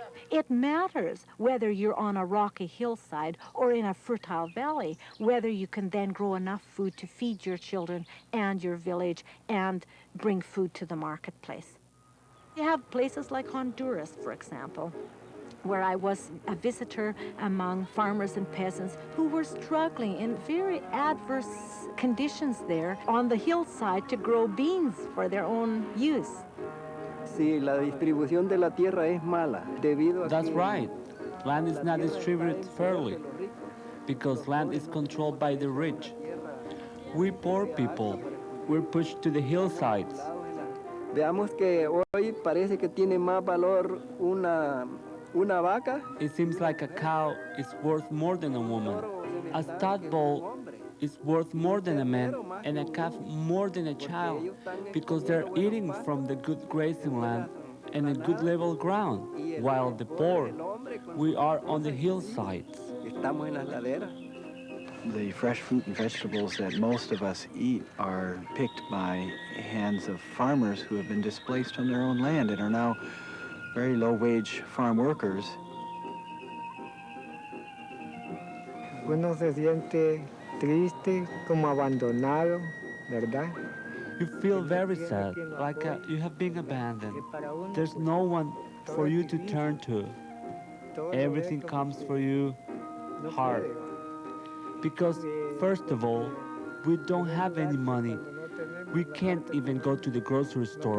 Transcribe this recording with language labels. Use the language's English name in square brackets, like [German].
[English] It matters whether you're on a rocky hillside or in a fertile valley, whether you can then grow enough food to feed your children and your village and bring food to the marketplace. You have places like Honduras, for example, where I was a visitor among farmers and peasants who were struggling in very adverse conditions there on the hillside to grow beans for their own use. [Spanish] Sí, la distribución de la tierra es mala debido a [English] That's [Spanish] que [English] right. Land is not distributed fairly because land is controlled by the rich. We poor people, we're pushed to the hillsides. [Spanish] Veamos que hoy parece que tiene más valor una vaca. [English] It seems like a cow is worth more than a woman. A stud bull is worth more than a man, and a calf more than a child, because they're eating from the good grazing land and a good level ground, while the poor, we are on the hillsides. [Spanish] Estamos en las laderas. [English] The fresh fruit and vegetables that most of us eat are picked by hands of farmers who have been displaced from their own land and are now very low-wage farm workers. [Spanish] Uno se siente triste, como abandonado, ¿verdad? [English] You feel very sad, like you have been abandoned. There's no one for you to turn to. Everything comes for you hard. Because, first of all, we don't have any money. We can't even go to the grocery store.